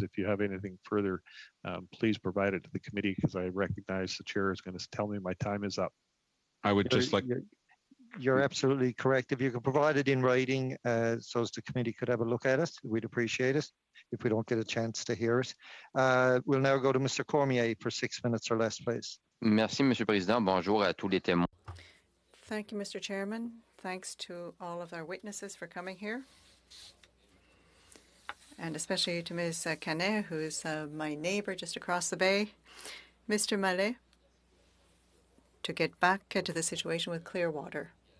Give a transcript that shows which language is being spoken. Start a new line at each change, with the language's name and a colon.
English: If you have anything further, please provide it to the committee because I recognize the chair is going to tell me my time is up. I would just like... You're absolutely correct. If you could provide it in writing so as the committee could have a look at it, we'd appreciate it if we don't get a chance to hear it. We'll now go to Mr. Cormier for 6 minutes or less, please.
French: Merci, Monsieur le Président. Bonjour à tous les témoins.
English: Thank you, Mr. Chairman. Thanks to all of our witnesses for coming here. And especially to Ms. Canet, who is my neighbour just across the bay. Mr. Mallet, to get back to the situation with Clearwater.